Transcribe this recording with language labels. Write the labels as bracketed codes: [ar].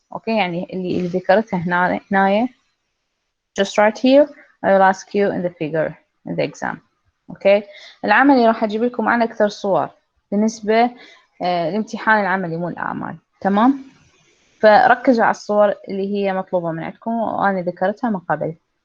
[ar] أوكي، يعني اللي ذكرتها هنا [en] just right here. I will ask you in the figure in the exam. [ar] اوكي، العملي راح اجيب لكم عن اكثر صور بالنسبه الامتحان العملي مو الاعمال. تمام، فركزوا على الصور اللي هي مطلوبه من عندكم وانا ذكرتها من قبل.